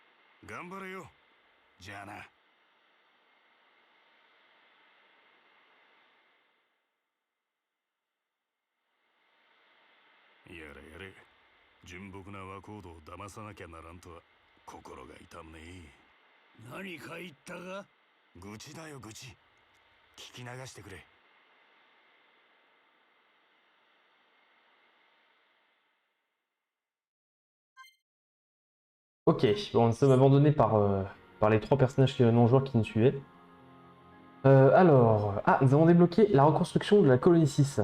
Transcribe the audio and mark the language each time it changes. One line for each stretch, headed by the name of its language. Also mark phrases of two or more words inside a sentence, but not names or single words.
Japanese: 頑張れよ。じゃあな。やれやれ。純朴な若人を騙さなきゃならんとは心が痛むねえ。何か言ったか？愚痴だよ愚痴。聞き流してくれ。
French: Ok, bon, nous sommes abandonnés par les 3 personnages non-joueurs qui nous suivaient. Alors, nous avons débloqué la reconstruction de la colonie 6.